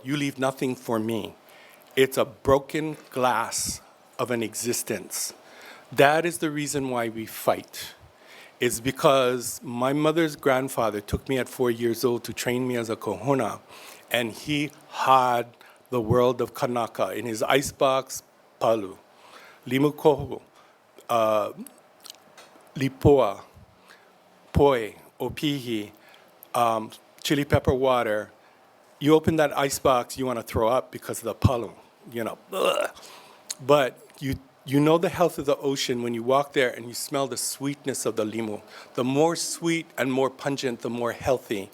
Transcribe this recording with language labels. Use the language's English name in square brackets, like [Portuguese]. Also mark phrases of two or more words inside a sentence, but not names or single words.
[English] You leave nothing for me. It's a broken glass of an existence. That is the reason why we fight. It's because my mother's grandfather took me at 4 years old to train me as a kohuna, and he had the world of Kanaka in his icebox, [Hawaiian] palu, limukohu, lipoa, poi, opihi, [English] chili pepper water. You open that ice box, you want to throw up because of the palu, you know. Ugh. But you know the health of the ocean when you walk there and you smell the sweetness of the limu. The more sweet and more pungent, the more healthy.